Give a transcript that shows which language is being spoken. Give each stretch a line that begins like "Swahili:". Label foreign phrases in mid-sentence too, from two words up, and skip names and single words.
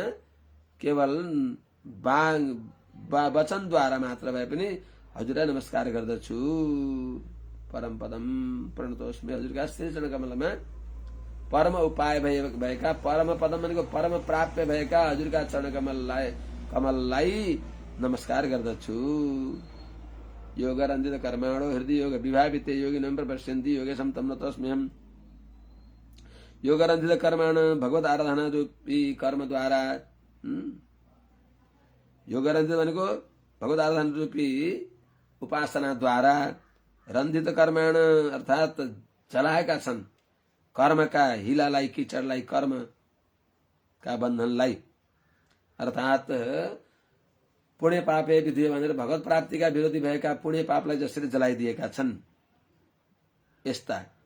Nepali: केवल वचनद्वारा मात्र भए पनि हजुरलाई नमस्कार गर्दछु।
Sanskrit: परम पदम प्रणतोस्मि
Nepali: हजुरका श्री चरण कमलमा परम उपाय भएका परम पदम भनेको परम प्राप्य भएका हजुरका चरण कमललाई नमस्कार गर्दछु।
Sanskrit: योग रन्जित कर्माणो हृदय योग विभाविते योगी नम्र पश्यन्ति योगेशम तम नतोस्म्यहम्। योग रन्जित कर्माण
Nepali: भगवत आराधना रूपी कर्मद्वारा, योग रन्जित भनेको भगवत आराधना रूपी उपासनाद्वारा, रन्जित कर्माण अर्थात चलाएका छन् कर्मका हिलालाई, किचडलाई, कर्मका बन्धनलाई, अर्थात पुण्य पापे विधि भनेर भगवत प्राप्तिका विरोधी भएका पुण्य पापलाई जसरी जलाइदिएका छन्, यस्ता